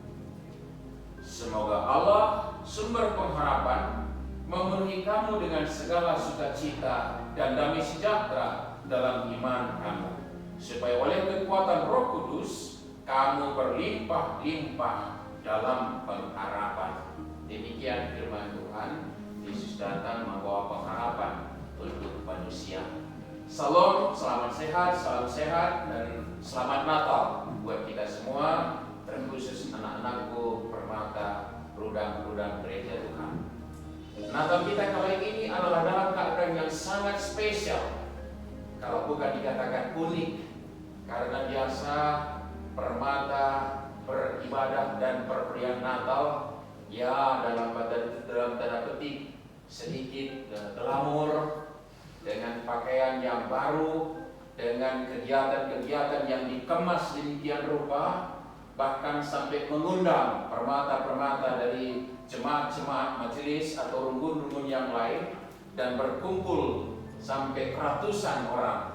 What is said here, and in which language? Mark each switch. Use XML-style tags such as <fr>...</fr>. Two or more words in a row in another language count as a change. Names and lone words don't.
<id>Semoga Allah sumber pengharapan memenuhi kamu dengan segala sukacita dan damai sejahtera dalam iman kamu, supaya oleh kekuatan Roh Kudus kamu berlimpah-limpah dalam pengharapan. Demikian firman Tuhan. Yesus datang membawa pengharapan untuk manusia. Salam, selamat sehat, salam sehat, dan selamat Natal buat kita semua, terkhusus anak-anakku permata rudang-rudang gereja Tuhan. Natal kita kali ini adalah dalam keadaan yang sangat spesial, kalau bukan dikatakan unik, karena biasa permata beribadah dan perperian Natal ya dalam tanda petik sedikit glamor, dengan pakaian yang baru, dengan kegiatan-kegiatan yang dikemas demikian rupa, bahkan sampai mengundang permata-permata dari jemaat-jemaat majelis atau rumpun-rumpun yang lain, dan berkumpul sampai ratusan orang.</id>